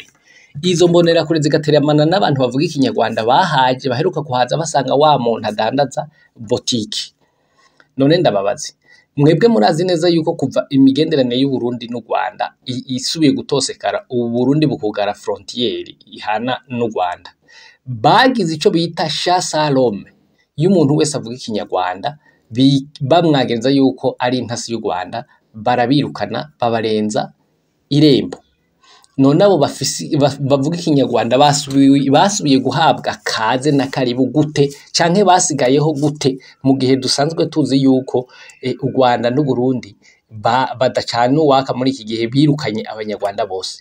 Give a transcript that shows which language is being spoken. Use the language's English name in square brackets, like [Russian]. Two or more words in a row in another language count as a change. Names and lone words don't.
[Rundi] Izo mbonerakure zigateramana n'abantu bavuga ikinyarwanda bahaje baheruka kuhaza basanga wa muntu adandaza botike. None ndababazi, mwebwe murazi neza yuko kuva imigenderanire y'u Burundi n'u Rwanda isubiye gutosekara, ubu Burundi bukugara frontiere ihana n'u Rwanda, bagize ico bita [French] chasse à l'homme [Rundi] y'umuntu wese avuga ikinyarwanda, bamwagenza yuko ari intasi y'u Rwanda, barabirukana babarenza irembo. None abo bavuga ikinyarwanda basubiye guhabwa kaze na karibu gute, canke basigayeho gute mu gihe dusanzwe tuzi yuko u Rwanda n'u Burundi badacana uwaka muri iki gihe birukanye abanyarwanda bose.